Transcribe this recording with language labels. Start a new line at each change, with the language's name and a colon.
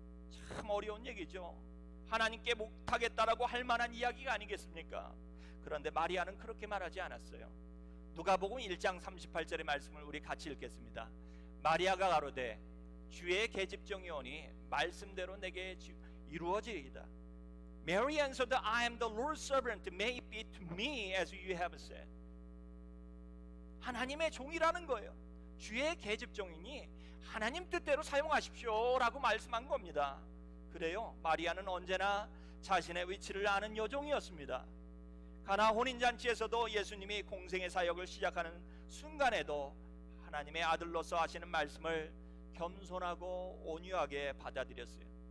Korean: 참 어려운 얘기죠. 하나님께 못하겠다라고 할 만한 이야기가 아니겠습니까? 그런데 마리아는 그렇게 말하지 않았어요. 누가복음 1장 38절의 말씀을 우리 같이 읽겠습니다. 마리아가 가로되 주의 계집종이 오니 말씀대로 내게 이루어지리이다.
English: Mary answered, I am the Lord's servant. May it be to me as you have said.
Korean: 하나님의 종이라는 거예요. 주의 계집종이니 하나님 뜻대로 사용하십시오라고 말씀한 겁니다. 그래요. 마리아는 언제나 자신의 위치를 아는 여종이었습니다. 가나 혼인잔치에서도 예수님이 공생의 사역을 시작하는 순간에도 하나님의 아들로서 하시는 말씀을 겸손하고 온유하게 받아들였어요.